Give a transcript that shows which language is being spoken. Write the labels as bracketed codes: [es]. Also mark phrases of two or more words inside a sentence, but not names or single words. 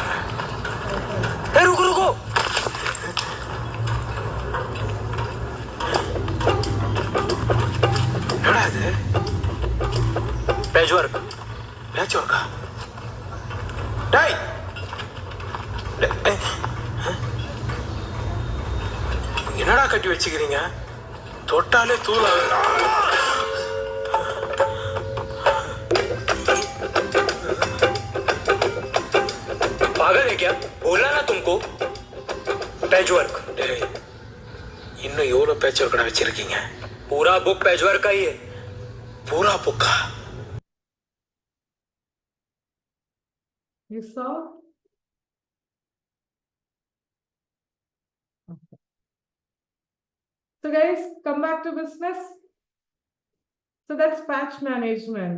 [hi] रुको रुको [ta] என்னடா இது? [en] patch work? [ta] டேய் என்னடா கட்டி வச்சுக்கிறீங்க? தொட்டாலே தூளாகுது. [hi] पागल है क्या? बोला ना तुमको [en] patch work. [ta] இன்னும் எவ்வளவு [en] patch work [ta] வச்சிருக்கீங்க? [hi] पूरा बुक [en] patch work [hi] का ही है. पूरा बुक. [en] You saw? So guys, come back to business. So that's patch management.